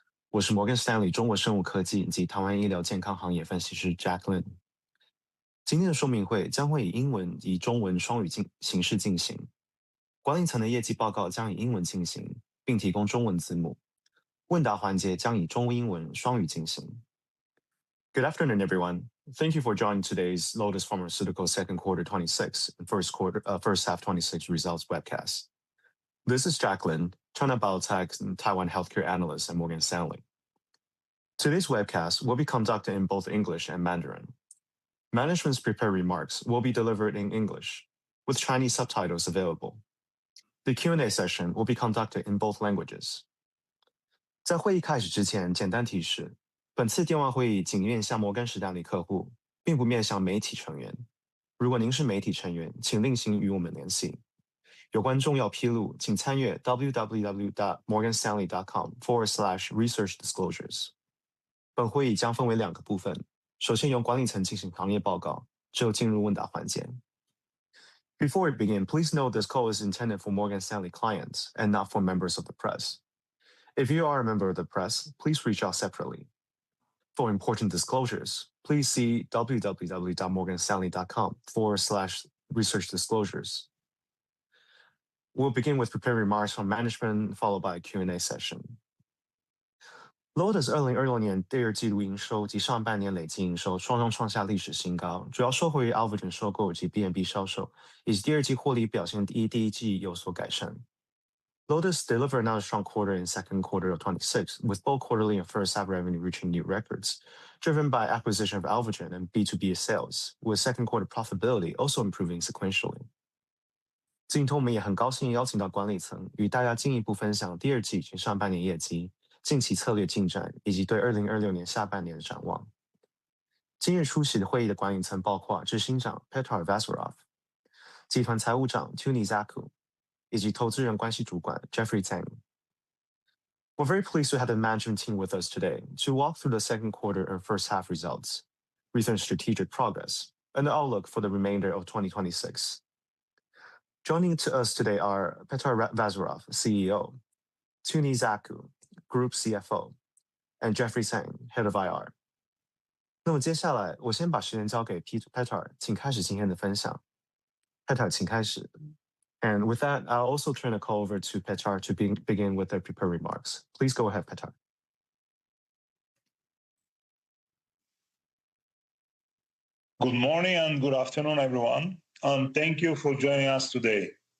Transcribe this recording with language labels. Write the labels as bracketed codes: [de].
[zh] 我是摩根士丹利中国生物科技及台湾医疗健康行业分析师 Jacqueline。今天的说明会将会以英文及中文双语形式进行。管理层的业绩报告将以英文进行，并提供中文字幕。问答环节将以中英文双语进行。 [en] Good afternoon, everyone. Thank you for joining today's Lotus Pharmaceutical second quarter 26 and first half 26 results webcast. This is Jacqueline, China Biotech and Taiwan Healthcare Analyst at Morgan Stanley. Today's webcast will be conducted in both English and Mandarin. Management's prepared remarks will be delivered in English, with Chinese subtitles available. The Q&A session will be conducted in both languages. [zh] 在会议开始之前，简单提示。本次电话会议仅面向摩根士丹利客户，并不面向媒体成员。如果您是媒体成员，请另行与我们联系。有关重要披露，请参阅 www.morganstanley.com/researchdisclosures。本会议将分为2个部分，首先由管理层进行行业报告，之后进入问答环节。 [en] Before we begin, please note this call is intended for Morgan Stanley clients and not for members of the press. If you are a member of the press, please reach out separately. For important disclosures, please see www.morganstanley.com/researchdisclosures. We'll begin with prepared remarks from management, followed by a Q&A session. [zh] Lotus 2026年第二季度营收及上半年累计营收双双创下历史新高，主要受惠于 Alvogen 收购及 B&B 销售，以及第二季获利表现第一季有所改善。 [en] Lotus delivered another strong quarter in second quarter of 26, with both quarterly and first half revenue reaching new records, driven by acquisition of Alvogen and B2B sales, with second quarter profitability also improving sequentially. [zh] 今天我们也很高兴邀请到管理层与大家进一步分享第二季及上半年业绩、近期策略进展以及对2026年下半年的展望。今日出席的会议的管理层包括执行长 Petr Vazirov、集团财务长 Tuni Zaku。以及投资人关系主管 Jeffrey Tang. [en] We're very pleased to have the management team with us today to walk through the second quarter and first half results, recent strategic progress, and the outlook for the remainder of 2026. Joining to us today are Petr Vazirov, CEO, Tuni Zaku, Group CFO, and Jeffrey Tang, Head of IR. [zh] 那么接下来我先把时间交给 Petr， 请开始今天的分享。 Petr， 请开始。 [en] And with that, I'll also turn the call over to Petr to begin with their prepared remarks. Please go ahead, Petr. Good morning and good afternoon, everyone, and thank you for joining us today.